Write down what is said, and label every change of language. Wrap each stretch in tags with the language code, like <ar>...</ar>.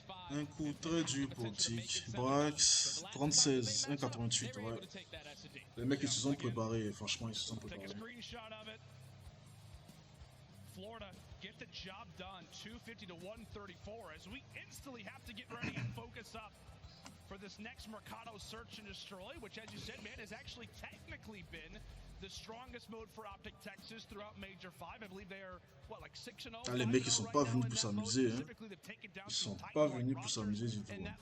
<fr>Un coup très dur pour Optic. Brax 36, 1,88, ouais. Les mecs ils se sont préparés, franchement ils se sont préparés.</fr> <en>Florida get the job done, 250 to 134 as we instantly have to get ready and focus up for this next Mercado search and destroy, which, as you said, man, has actually technically been the strongest mode for Optic Texas throughout Major 5. I believe they are, what, like 6-0?</en> <fr>Ah, les mecs, ils sont pas venus pour s'amuser, hein. Ils sont pas venus pour s'amuser du tout.</fr>